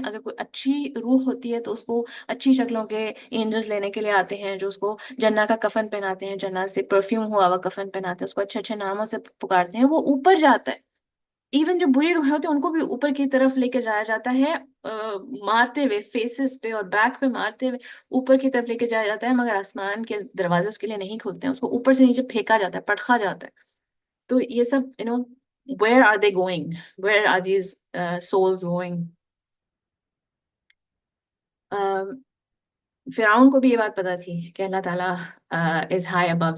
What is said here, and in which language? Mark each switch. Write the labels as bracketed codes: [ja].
[ur] اگر کوئی اچھی روح ہوتی ہے تو اس کو اچھی شکلوں کے اینجلز لینے کے لیے آتے ہیں, جو اس کو جنہ کا کفن پہناتے ہیں, جنہ سے پرفیوم ہوا ہوا کفن پہناتے ہیں, اس کو اچھے اچھے ناموں سے پکارتے ہیں. وہ اوپر جاتا ہے. ایون جو بری روحیں ہوتی ہیں ان کو بھی اوپر کی طرف لے کے جایا جاتا ہے, مارتے ہوئے فیسز پہ اور بیک پہ مارتے ہوئے اوپر کی طرف لے کے جایا جاتا ہے. مگر آسمان کے دروازے اس کے لیے نہیں کھلتے ہیں, اس کو اوپر سے نیچے پھینکا جاتا ہے, پٹخا جاتا ہے. تو یہ سب [en] where are they going, where are these souls going. [ur] فرعون کو بھی یہ بات پتا تھی کہ اللہ تعالیٰ [en] Is high above.